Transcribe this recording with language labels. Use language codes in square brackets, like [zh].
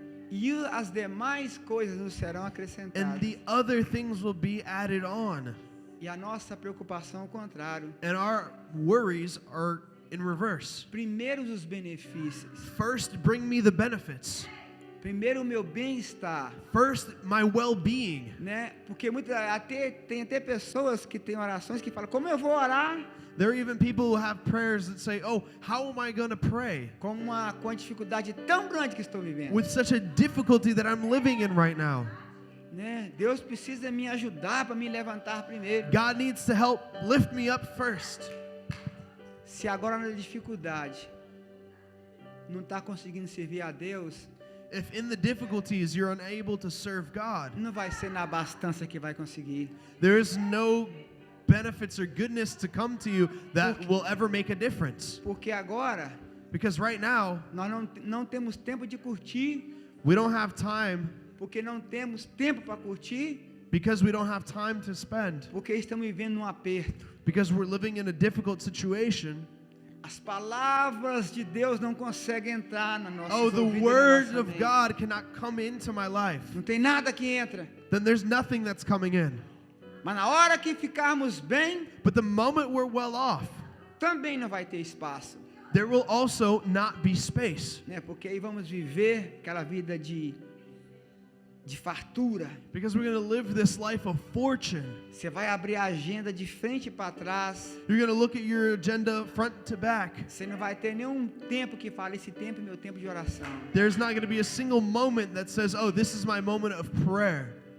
[pt] e as demais coisas nos serão [en] and [pt] acrescentadas. [en] the other things will be added on. [pt] E a nossa preocupação ao contrário. [en] And our worries are in reverse. [pt] Primeiro os benefícios. [en] First, bring me the benefits. [pt] Primeiro o meu bem-estar, [en] First, my well-being. [pt] né? Porque tem até pessoas que têm orações que falam: como eu vou orar [en] There are even people who have prayers that say, oh, how am I going to pray [pt] com a dificuldade tão grande que estou vivendo? [en] with such a difficulty that I'm living in right now? [pt] Né? Deus precisa me ajudar para me levantar primeiro. [en] God needs to help lift me up first. [pt] Se agora na dificuldade não está conseguindo servir a Deus, [en] If in the difficulties you're unable to serve God, [pt] não vai ser na abastança que vai conseguir. [en] there is no benefits or goodness to come to you that will ever make a difference. [pt] Porque agora [en] Because right now, [pt] nós não temos tempo de curtir, [en] we don't have time, [pt] porque não temos tempo para curtir, [en] because we don't have time to spend, [pt] porque estamos vivendo um aperto. [en] because we're living in a difficult situation. [pt] As palavras de Deus não conseguem entrar na nossa [en] Oh, the word of God cannot come into my life. [pt] Não tem nada que entra. [en] Then there's nothing that's coming in. [pt] Mas na hora que ficarmos bem, [en] But the moment we're well off, [pt] também não vai ter espaço, [en] there will also not be space. [pt] né? Porque aí vamos viver aquela vida de fartura. [en] Because we're going to live this life of fortune. [pt] Você vai abrir a agenda de frente para trás. [en] You're going to look at your agenda front to back. [pt] Você não vai ter nenhum tempo que fale, esse tempo é meu tempo de oração. [en] There's not going to be a single moment that says, oh, this is my moment of prayer.